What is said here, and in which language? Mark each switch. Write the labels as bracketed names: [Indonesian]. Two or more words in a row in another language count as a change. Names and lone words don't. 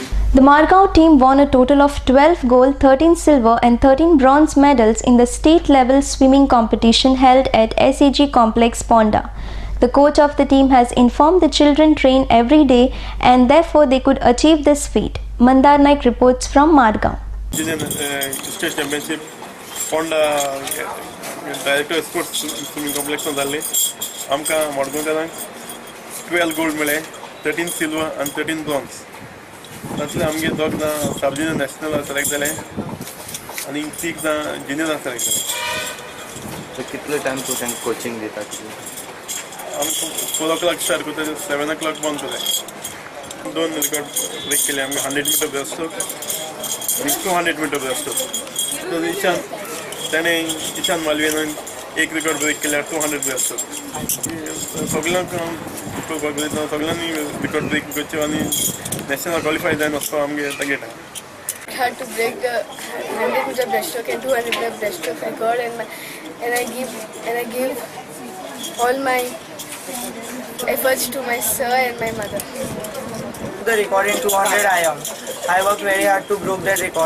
[English] The Margao team won a total of 12 gold, 13 silver and 13 bronze medals in the state level swimming competition held at SAG Complex, Ponda. The coach of the team has informed the children train every day and therefore they could achieve this feat. Mandar Naik reports from Margaon. Junior State Championship Honda Director Sports Swimming Complex [Konkani] जाल्ली आमकां मडगांवकारांक 12 gold मेळ्ळे [English] 13 silver and 13 bronze [Konkani] तातूंतले आमगे दोग जाण [English] sub junior national [Konkani] सेलेक्ट जाले आनी 3 जाण जुनियर सेलेक्ट जाले. कितले टाइम तूं तांकां कोचिंग दिता? आमकां 4 o'clock स्टार्ट करता 7 o'clock बंद करता. 2 रिकॉर्ड ब्रेक केले आमगे 100 [English] meter breaststroke [Konkani] आणि 200 [English] meter breaststroke. [Konkani] तर ईशान मालवीयान एक रिकॉर्ड ब्रेक केल्यार 200 ब्रेस्टस्ट्रोक. सगळ्यांक पळोवपाक जाय सगळ्यांनी रिकॉर्ड ब्रेक करच्यो आनी [English] national qualify [Konkani] जावन वचपाक आमगे टार्गेट आहा. [English] I had to break the 100 meter breaststroke and 200 meter breaststroke record, and I give all my efforts to my sir and my mother. The record in 200 I worked very hard to break that record.